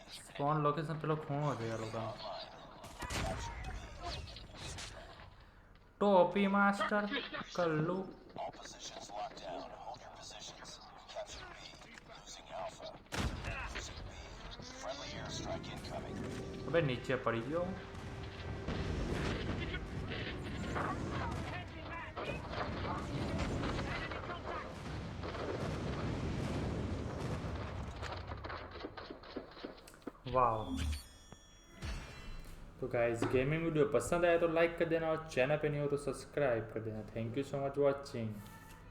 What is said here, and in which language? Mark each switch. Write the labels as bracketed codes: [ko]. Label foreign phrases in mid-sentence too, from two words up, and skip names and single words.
[gu] સ્પોન લોકેશન પેલો ખૂણો છે યાર લોકોનો ટોપી માસ્ટર કલ્લુ [en] All positions locked down. Hold your positions. Capture B. Losing Alpha. Losing B. Friendly airstrike incoming. [gu] હવે નીચે પડી ગયો [hi] वाओ तो गाइस [en] gaming video [hi] पसंद आया तो लाइक कर देना और चैनल पे नहीं हो तो सब्सक्राइब कर देना [en] thank you so much watching